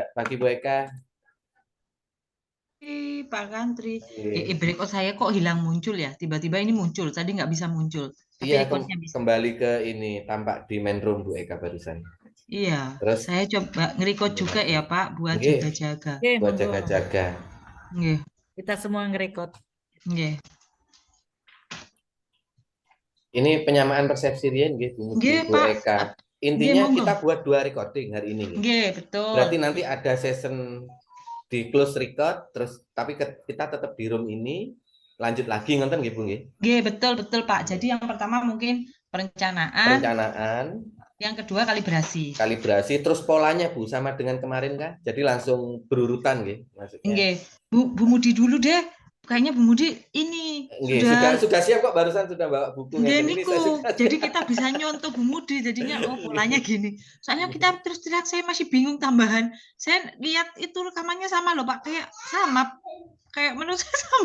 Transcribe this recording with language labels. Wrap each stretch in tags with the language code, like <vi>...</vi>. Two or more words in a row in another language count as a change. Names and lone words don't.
<id>Pagi Bu Eka. Pak Kantri, Oke. record saya kok hilang muncul ya? Tiba-tiba ini muncul, tadi nggak bisa muncul, tapi Iya, recordnya bisa. kembali ke ini tampak di</id> <en>main room</en> <id>Bu Eka barusan. Iya, Terus saya coba nge-record juga ya Pak, buat nggih, jaga-jaga. Oke, buat monggo. jaga-jaga. Nggih, Kita semua ngerekod. nggih. Ini penyamaan persepsi</id> <jv>riyen nggih</jv> <id>Bu Muti, Nggih Bu Pak, Eka. nggih Intinya monggo. kita buat dua recording hari ini nggih. Nggih, betul. Berarti nanti ada session di</id> <en>close record</en> <id>terus tapi kita tetap di room ini lanjut lagi ngonten nggih Bu nggih. Nggih, betul Pak. Jadi yang pertama mungkin perencanaan, Perencanaan, yang kedua kalibrasi. kalibrasi, terus polanya Bu sama dengan kemarin kah? Jadi langsung berurutan nggih maksudnya. Nggih, Bu Mudi dulu deh. Kayaknya Bu Mudi ini Nggih, sudah siap kok barusan sudah bawa buku nggak ngeten ini niku, saya sudah. jadi kita bisa nyontoh Bu Mudi jadinya polanya gini. Soalnya kita terus terang saya masih bingung tambahan. Saya lihat itu rekamannya sama loh Pak, kayak sama, kayak menurut saya sama.</id>